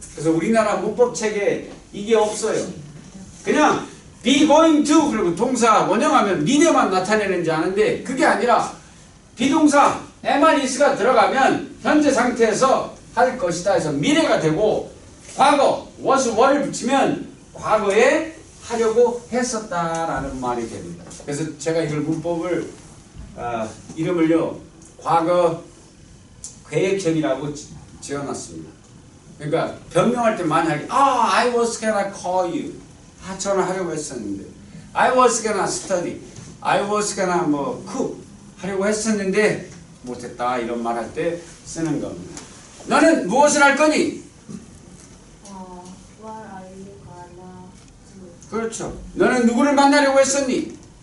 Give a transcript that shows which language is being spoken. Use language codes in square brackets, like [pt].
[ko] 그래서 우리나라 문법책에 이게 없어요. 그냥 be going to 그리고 동사 원형하면 미래만 나타내는지 아는데 그게 아니라 비동사 MRES가 들어가면 현재 상태에서 할 것이다 해서 미래가 되고 과거 was were를 붙이면 과거에 하려고 했었다라는 말이 됩니다. 그래서 제가 이걸 문법을 이름을요 과거 계획형이라고 지어놨습니다. 그러니까 변명할 때 많이 하기 [en] I was gonna call you. [ko] 전화하려고 했었는데 [en] I was gonna study. I was gonna cook [ko] 하려고 했었는데 못했다 이런 말 할 때 쓰는 겁니다. 너는 무엇을 할 거니? [en] What are you gonna do? [ko] 그렇죠. 너는 누구를 만나려고 했었니?